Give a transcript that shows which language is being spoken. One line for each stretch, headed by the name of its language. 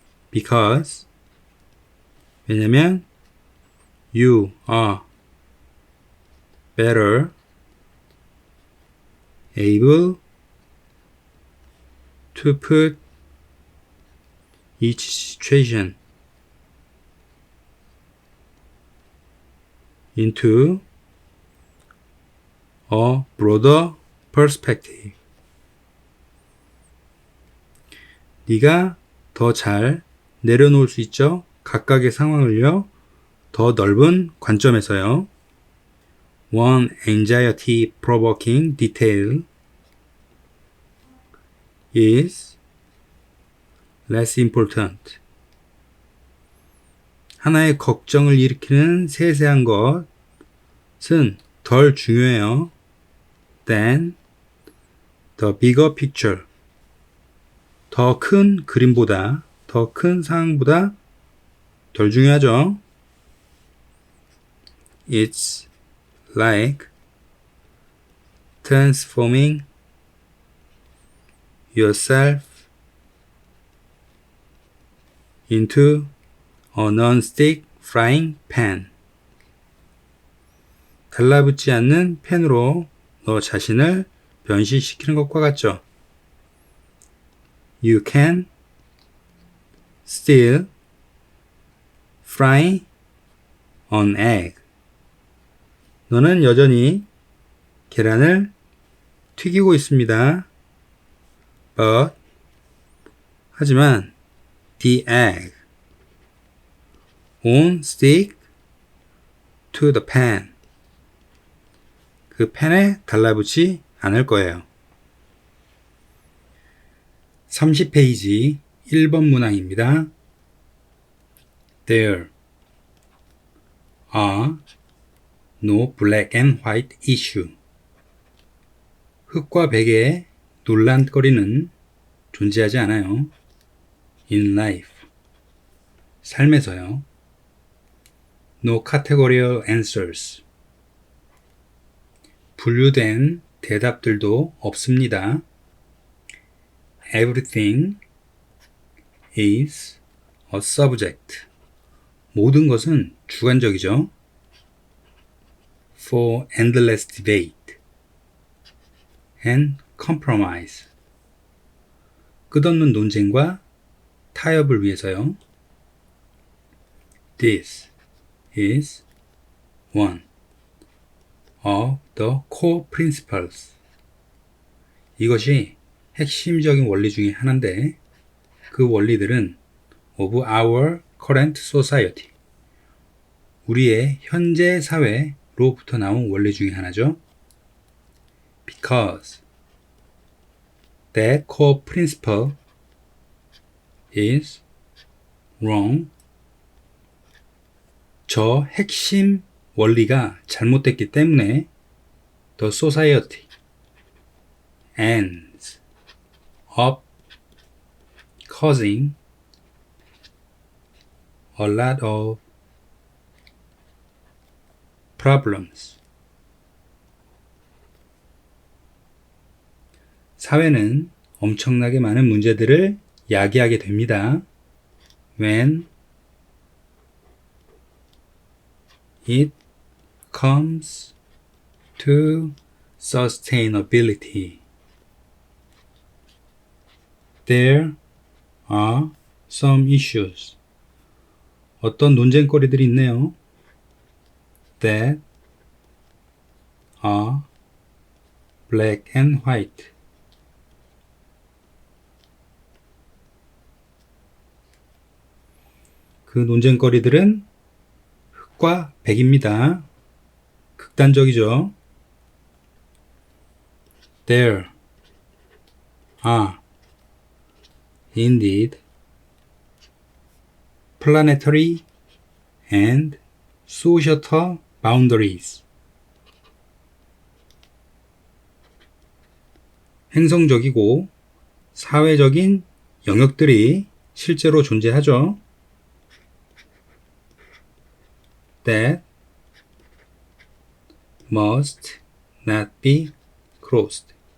English: because
Korean: 왜냐면
English: you are better able to put each situation into a broader perspective.
Korean: 네가 더 잘 내려놓을 수 있죠? 각각의 상황을요. 더 넓은 관점에서요.
English: One anxiety provoking detail is less important.
Korean: 하나의 걱정을 일으키는 세세한 것은 덜 중요해요.
English: than the bigger picture.
Korean: 더 큰 그림보다, 더 큰 상황보다 덜 중요하죠.
English: It's like transforming yourself into a non-stick frying pan.
Korean: 달라붙지 않는 팬으로 너 자신을 변신시키는 것과 같죠.
English: You can still fry an egg.
Korean: 너는 여전히 계란을 튀기고 있습니다.
English: But
Korean: 하지만
English: the egg won't stick to the pan.
Korean: 그 팬에 달라붙지 않을 거예요. 30페이지 1번 문항입니다.
English: There are no black and white issue.
Korean: 흑과 백의 논란거리는 존재하지 않아요.
English: In life.
Korean: 삶에서요.
English: No categorical answers.
Korean: 분류된 대답들도 없습니다.
English: Everything is a subject.
Korean: 모든 것은 주관적이죠.
English: For endless debate and compromise.
Korean: 끝없는 논쟁과 타협을 위해서요.
English: This is one of the core principles.
Korean: 이것이 핵심적인 원리 중에 하나인데 그 원리들은
English: of our current society.
Korean: 우리의 현재 사회로부터 나온 원리 중에 하나죠.
English: Because that core principle is wrong.
Korean: 저 핵심 원리가 잘못됐기 때문에
English: the society ends up causing a lot of problems.
Korean: 사회는 엄청나게 많은 문제들을 야기하게 됩니다.
English: When it comes to sustainability. There are some issues.
Korean: 어떤 논쟁거리들이 있네요.
English: That are black and white.
Korean: 그 논쟁거리들은 흑과 백입니다. 극단적이죠.
English: There are indeed planetary and societal boundaries.
Korean: 행성적이고 사회적인 영역들이 실제로 존재하죠.
English: That must not be crossed.